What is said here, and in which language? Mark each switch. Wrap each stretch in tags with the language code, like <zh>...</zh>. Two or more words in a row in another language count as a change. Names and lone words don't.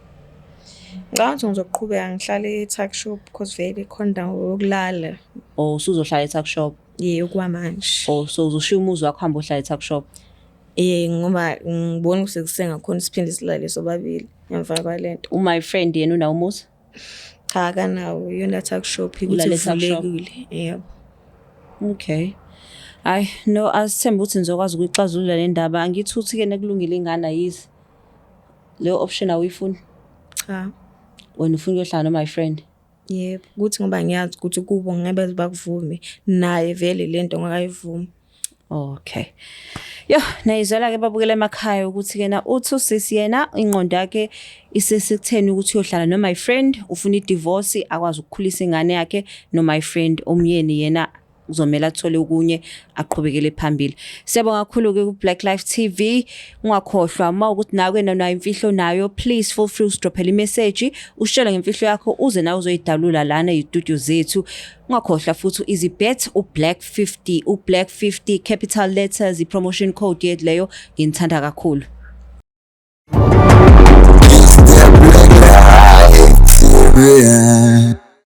<zu>Ngathi ngizoqhubeka ngihlale e-</zu> <en>tuck shop</en> <zu>because vele khona indawo yokulala. Oh usuzohlala e-</zu> <en>tuck shop?</en> <zu>Okwamanje. Oh so uzoshiya umuzi wakho hamba uhlala e-</zu> <en>tuck shop?</en> <zu>Ngoba ngibona ukuthi kusengakhona siphinde silale sobabili emva kwalento.</zu> <en>My friend</en> <zu>yena unawo umuzi? Cha kanawo yona</zu> <en>tuck shop</en> <zu>ukuthi ivulekile. Yebo. Okay. Ay no asithemba ukuthi nizokwazi ukuyixazulula le ndaba angithuthi ke nekulungile ingane yizi. Le option awuyifuni? Cha. Wena ufuna ukuyohlala no</zu> <en>my friend?</en> <zu>Yebo, ukuthi ngoba ngiyazi ukuthi kubo ngeke bakuvume naye vele lento ngakayivumi. Okay. Yo, nayizela ke babukela emakhaya ukuthi kena uthi usisi yena ingqondo yakhe isesekutheni ukuthi uyohlala no</zu> <en>my friend,</en> <zu>ufuna i-divorce akwazi ukukhulisa ingane yakhe no</zu> <en>my friend</en> <zu>omyeni yena uzomela athole okunye aqhubekele phambili. Siyabonga kakhulu ke ku Black Life TV. Ungakhohlwa mawukuthi nawe nayo imfihlo nayo</zu> <en>please feel free to drop a message</en> <zu>ushela ngemfihlo yakho uze nawe uzoyidalula lana e-studio zethu. Ungakhohlwa futhi EasyBet uBlack 50 uBlack 50</zu> <en>capital letters</en> <zu>i-</zu> <en>promotion code</en> <zu>yethu leyo ngithanda kakhulu. Black Life TV.</zu>